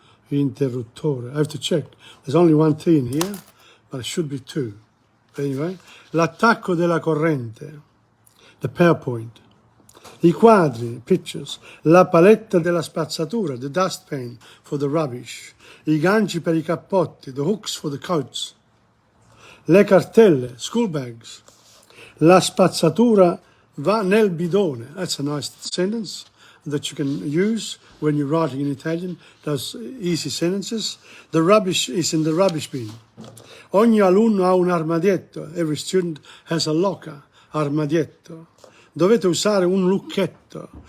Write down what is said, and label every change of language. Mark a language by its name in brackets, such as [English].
[English] Interruttore. I have to check. There's only one T in here, but it should be two. [Italian] Anyway, l'attacco della corrente, [English] the PowerPoint, [Italian] i quadri, [English] pictures, [Italian] la paletta della spazzatura, [English] the dustpan for the rubbish, [Italian] i ganci per i cappotti, [English] the hooks for the coats, [Italian] le cartelle, [English] school bags, [Italian] la spazzatura va nel bidone. [English] That's a nice sentence that you can use when you're writing in Italian, those easy sentences. The rubbish is in the rubbish bin. [Italian] Ogni alunno ha un armadietto. [English] Every student has a locker, armadietto. [Italian] Dovete usare un lucchetto.